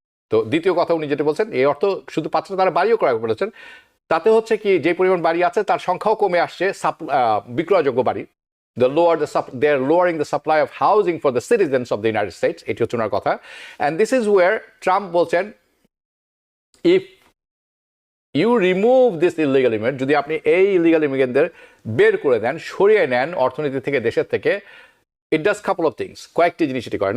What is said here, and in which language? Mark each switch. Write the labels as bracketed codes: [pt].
[bn] তো দ্বিতীয় কথা উনি যেটা বলছেন, এই অর্থ শুধু পাচ্ছে তারা বাড়িও ক্রয় করেছেন, তাতে হচ্ছে কি যে পরিমাণ বাড়ি আছে তার সংখ্যাও কমে আসছে, বিক্রয়যোগ্য বাড়ি। [en] They are lowering the supply of housing for the citizens of the United States. [bn] এটি হচ্ছে ওনার কথা। [en] And this is where Trump বলছেন, if you remove this illegal immigrant, [bn] যদি আপনি এই ইলিগাল ইমিগ্রেন্টদের বের করে দেন, সরিয়ে নেন অর্থনীতি থেকে, দেশের থেকে, [en] it does couple of things, [bn] কয়েকটি জিনিস এটি করে।